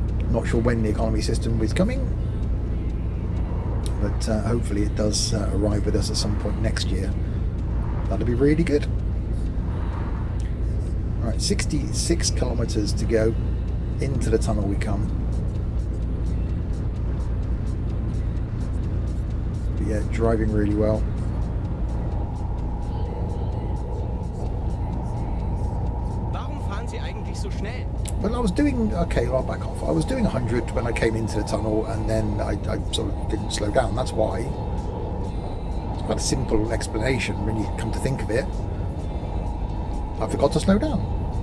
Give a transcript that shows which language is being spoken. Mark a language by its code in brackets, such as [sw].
[en] Not sure when the economy system is coming, but hopefully it does arrive with us at some point next year. That'll be really good. Right, 66 kilometers to go. Into the tunnel we come. But yeah, driving really well. [de] Warum fahren Sie eigentlich so schnell? [en] Well, I was doing, okay, I'll back off. I was doing 100 when I came into the tunnel, and then I sort of didn't slow down. That's why. It's quite a simple explanation when you come to think of it. I forgot to slow down.